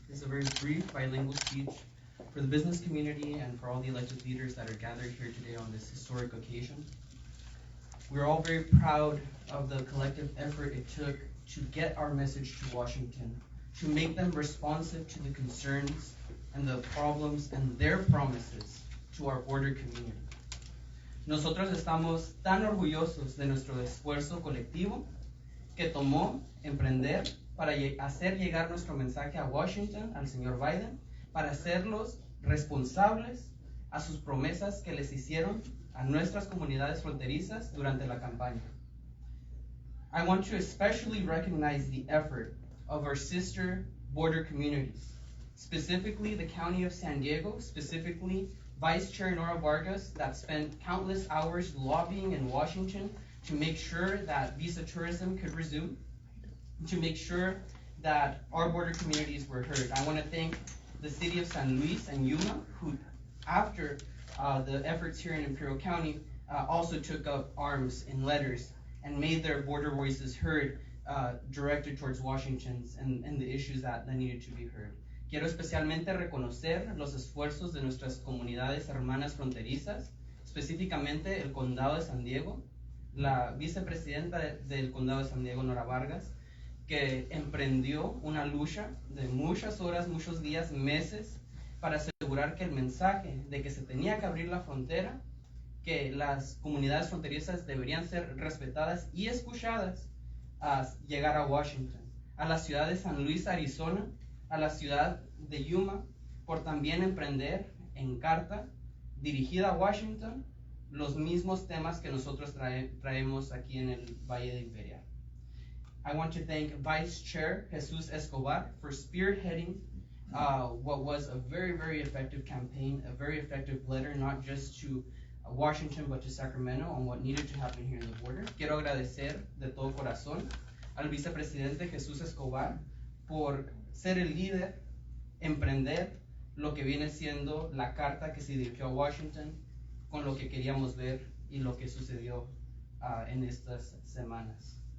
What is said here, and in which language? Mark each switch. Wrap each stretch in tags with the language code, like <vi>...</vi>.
<en>This is a very brief bilingual speech for the business community and for all the elected leaders that are gathered here today on this historic occasion. We're all very proud of the collective effort it took to get our message to Washington, to make them responsive to the concerns and the problems and their promises to our border community.</en> <es>Nosotros estamos tan orgullosos de nuestro esfuerzo colectivo que tomó emprender para hacer llegar nuestro mensaje a Washington, al señor Biden, para hacerlos responsables a sus promesas que les hicieron a nuestras comunidades fronterizas durante la campaña.</es> <en>I want to especially recognize the effort of our sister border communities, specifically the County of San Diego, specifically Vice Chair Nora Vargas, that spent countless hours lobbying in Washington to make sure that visa tourism could resume, to make sure that our border communities were heard. I want to thank the City of San Luis and Yuma, who, after the efforts here in Imperial County, also took up arms in letters and made their border voices heard, directed towards Washington and the issues that needed to be heard.</en> <es>Quiero especialmente reconocer los esfuerzos de nuestras comunidades hermanas fronterizas, específicamente el Condado de San Diego, la vicepresidenta del Condado de San Diego, Nora Vargas, que emprendió una lucha de muchas horas, muchos días, meses, para asegurar que el mensaje de que se tenía que abrir la frontera, que las comunidades fronterizas deberían ser respetadas y escuchadas, a llegar a Washington, a la ciudad de San Luis, Arizona, a la ciudad de Yuma, por también emprender en carta dirigida a Washington los mismos temas que nosotros traemos aquí en el Valle de Imperial.</es> <en>I want to thank Vice Chair Jesus Escobar for spearheading what was a very, very effective campaign, a very effective letter, not just to Washington, but to Sacramento on what needed to happen here in the border.</en> <es>Quiero agradecer de todo corazón al vicepresidente Jesús Escobar por ser el líder, emprender lo que viene siendo la carta que se dirigió a Washington con lo que queríamos ver y lo que sucedió en estas semanas.</es>